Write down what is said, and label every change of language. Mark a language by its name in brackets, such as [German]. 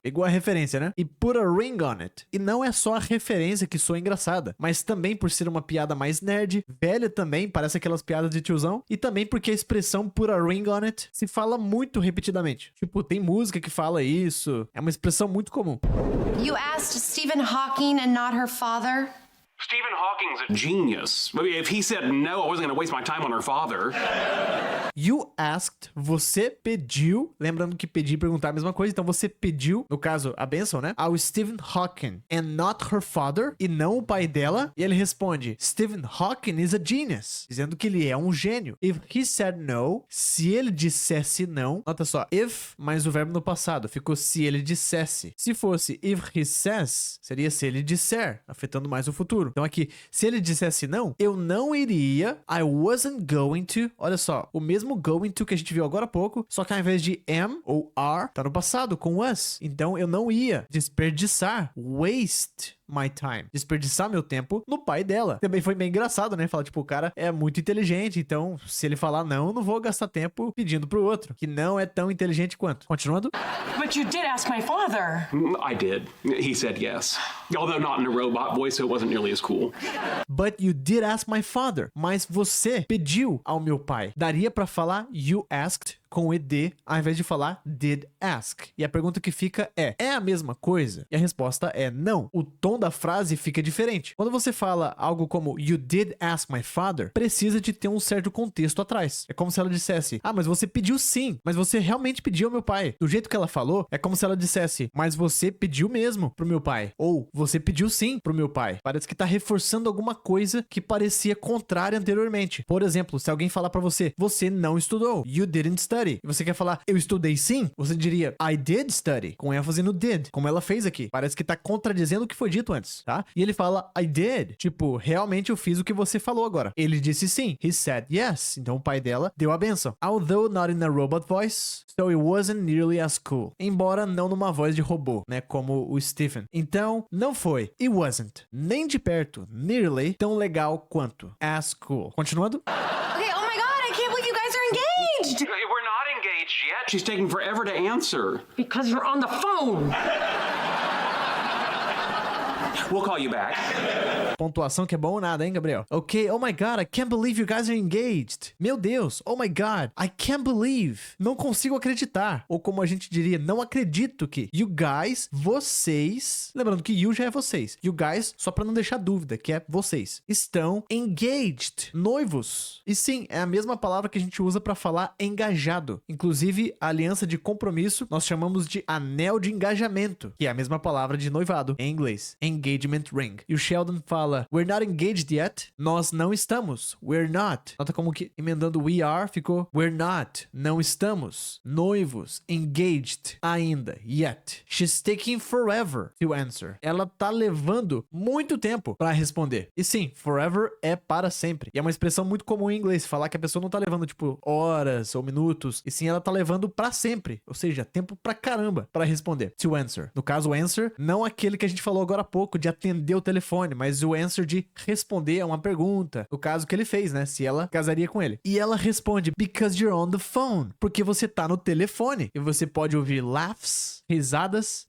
[Portuguese] Pegou a referência, né? E [English] put a ring on it. [Portuguese] E não é só a referência que soa engraçada, mas também por ser uma piada mais nerd, velha também, parece aquelas piadas de tiozão, e também porque a expressão put a ring on it se fala muito repetidamente. Tipo, tem música que fala isso. É uma expressão muito comum. [English] You asked Stephen Hawking and not her father? Stephen Hawking's a genius. I mean, if he said no, I wasn't going to waste my time on her father. You asked, [Portuguese] você pediu, lembrando que pedir e perguntar é a mesma coisa, então você pediu, no caso, a bênção, né? Ao Stephen Hawking [English] and not her father, [Portuguese] e não o pai dela, e ele responde, [English] Stephen Hawking is a genius, [Portuguese] dizendo que ele é um gênio. [English] If he said no, [Portuguese] se ele dissesse não, nota só, if mais o verbo no passado, ficou se ele dissesse. Se fosse [English] if he says, [Portuguese] seria se ele disser, afetando mais o futuro. Então aqui, se ele dissesse não, eu não iria, [English] I wasn't going to, [Portuguese] olha só, o mesmo going to que a gente viu agora há pouco, só que ao invés de am ou are, tá no passado, com was. Então eu não ia desperdiçar, [English] waste my time, [Portuguese] desperdiçar meu tempo no pai dela. Também foi bem engraçado, né? Falar, tipo, o cara é muito inteligente, então se ele falar não, eu não vou gastar tempo pedindo pro outro, que não é tão inteligente quanto. Continuando. [English] But you did ask my father. I did. He said yes. Although not in a robot voice, so it wasn't nearly as cool. But you did ask my father. [Portuguese] Mas você pediu ao meu pai. Daria pra falar [English] you asked [Portuguese] com ed, ao invés de falar [English] did ask. [Portuguese] E a pergunta que fica é a mesma coisa? E a resposta é não. O tom da frase fica diferente. Quando você fala algo como [English] you did ask my father, [Portuguese] precisa de ter um certo contexto atrás. É como se ela dissesse, mas você pediu sim, mas você realmente pediu ao meu pai. Do jeito que ela falou, é como se ela dissesse, mas você pediu mesmo pro meu pai. Ou, você pediu sim pro meu pai. Parece que tá reforçando alguma coisa que parecia contrária anteriormente. Por exemplo, se alguém falar pra você, você não estudou, [English] you didn't study. [Portuguese] E você quer falar, eu estudei sim? Você diria, [English] I did study, [Portuguese] com ênfase no did, como ela fez aqui. Parece que tá contradizendo o que foi dito antes, tá? E ele fala, [English] I did. [Portuguese] Tipo, realmente eu fiz o que você falou agora. Ele disse sim. [English] He said yes. [Portuguese] Então o pai dela deu a benção. [English] Although not in a robot voice, so it wasn't nearly as cool. [Portuguese] Embora não numa voz de robô, né? Como o Stephen. Então, não foi. [English] It wasn't. [Portuguese] Nem de perto. Nearly. Tão legal quanto. [English] As cool. [Portuguese] Continuando. [English] Okay, oh my god, I can't believe you guys are engaged! We're not engaged yet. She's taking forever to answer. Because you're on the phone. We'll call you back. [Portuguese] Pontuação que é bom ou nada, hein, Gabriel? [English] Ok, oh my god, I can't believe you guys are engaged. [Portuguese] Meu Deus, [English] oh my god, I can't believe. [Portuguese] Não consigo acreditar. Ou como a gente diria, não acredito que. [English] You guys, [Portuguese] vocês. Lembrando que you já é vocês. [English] You guys, [Portuguese] só pra não deixar dúvida, que é vocês. Estão engaged, noivos. E sim, é a mesma palavra que a gente usa pra falar engajado. Inclusive, a aliança de compromisso nós chamamos de anel de engajamento, que é a mesma palavra de noivado em inglês. [English] Engagement ring. [Portuguese] E o Sheldon fala, [English] we're not engaged yet. [Portuguese] Nós não estamos. [English] We're not. [Portuguese] Nota como que emendando [English] we are [Portuguese] ficou [English] we're not. [Portuguese] Não estamos. Noivos. Engaged. Ainda. Yet. [English] She's taking forever to answer. [Portuguese] Ela tá levando muito tempo pra responder. E sim, forever é para sempre. E é uma expressão muito comum em inglês, falar que a pessoa não tá levando tipo horas ou minutos, e sim ela tá levando pra sempre. Ou seja, tempo pra caramba pra responder. [English] To answer. [Portuguese] No caso, answer, não aquele que a gente falou agora há pouco, louco de atender o telefone, mas o answer de responder a uma pergunta. No caso que ele fez, né? Se ela casaria com ele. E ela responde, [English] because you're on the phone. [Portuguese] Porque você tá no telefone. E você pode ouvir laughs, risadas.